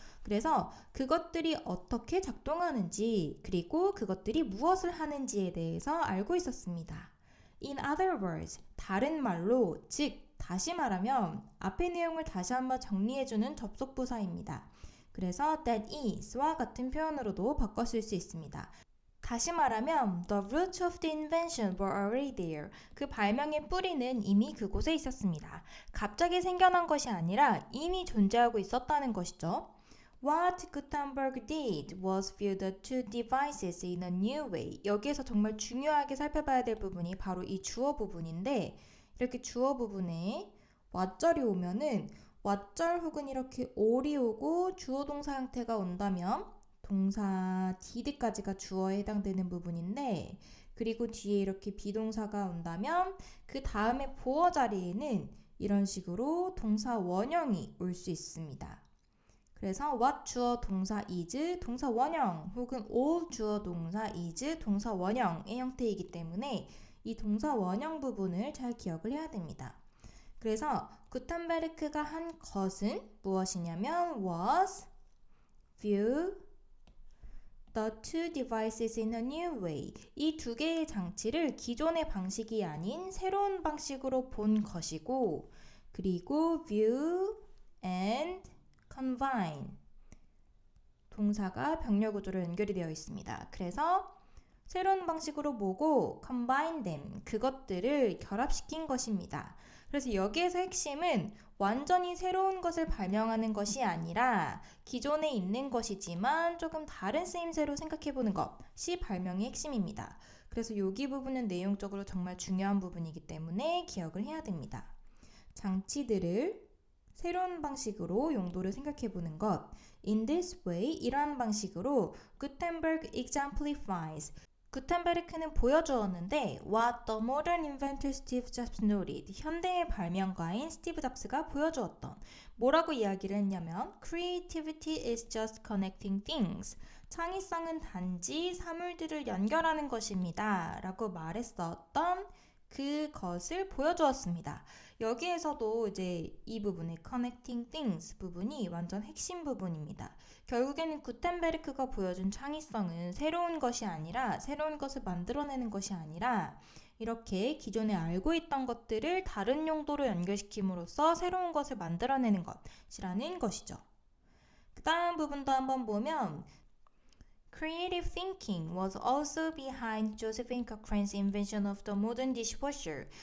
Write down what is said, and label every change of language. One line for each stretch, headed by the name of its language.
Korean: 그래서 그것들이 어떻게 작동하는지 그리고 그것들이 무엇을 하는지에 대해서 알고 있었습니다.
English: In other words,
Korean: 다른 말로, 즉 다시 말하면 앞의 내용을 다시 한번 정리해주는 접속부사입니다. 그래서 that is와 같은 표현으로도 바꿔 쓸 수 있습니다. 다시 말하면
English: the roots of the invention were already there.
Korean: 그 발명의 뿌리는 이미 그곳에 있었습니다. 갑자기 생겨난 것이 아니라 이미 존재하고 있었다는 것이죠.
English: What Gutenberg did was view the two devices in a new way.
Korean: 여기에서 정말 중요하게 살펴봐야 될 부분이 바로 이 주어 부분인데 이렇게 주어 부분에 what절이 오면은 what절 혹은 이렇게 all이 오고 주어 동사 형태가 온다면 동사 did까지가 주어에 해당되는 부분인데 그리고 뒤에 이렇게 비동사가 온다면 그 다음에 보어 자리에는 이런 식으로 동사 원형이 올 수 있습니다. 그래서 what 주어 동사 is 동사 원형 혹은 all 주어 동사 is 동사 원형의 형태이기 때문에 이 동사 원형 부분을 잘 기억을 해야 됩니다. 그래서 구텐베르크가 한 것은 무엇이냐면
English: was view the two devices in a new way.
Korean: 이 두 개의 장치를 기존의 방식이 아닌 새로운 방식으로 본 것이고 그리고 view and combine 동사가 병렬 구조로 연결이 되어 있습니다. 그래서 새로운 방식으로 보고 combine them 그것들을 결합시킨 것입니다. 그래서 여기에서 핵심은 완전히 새로운 것을 발명하는 것이 아니라 기존에 있는 것이지만 조금 다른 쓰임새로 생각해보는 것이 발명의 핵심입니다. 그래서 여기 부분은 내용적으로 정말 중요한 부분이기 때문에 기억을 해야 됩니다. 장치들을 새로운 방식으로 용도를 생각해보는 것.
English: In this way,
Korean: 이러한 방식으로
English: Gutenberg exemplifies.
Korean: 구텐베르크는 보여주었는데
English: what the modern inventor Steve Jobs noted.
Korean: 현대의 발명가인 스티브 잡스가 보여주었던 뭐라고 이야기를 했냐면
English: Creativity is just connecting things.
Korean: 창의성은 단지 사물들을 연결하는 것입니다. 라고 말했었던 그것을 보여주었습니다. 여기에서도 이제 이 부분의 connecting things 부분이 완전 핵심 부분입니다. 결국에는 구텐베르크가 보여준 창의성은 새로운 것이 아니라 새로운 것을 만들어내는 것이 아니라 이렇게 기존에 알고 있던 것들을 다른 용도로 연결시킴으로써 새로운 것을 만들어내는 것이라는 것이죠. 그 다음 부분도 한번 보면
English: Creative thinking was also behind Josephine Cochrane's invention of the modern dishwasher.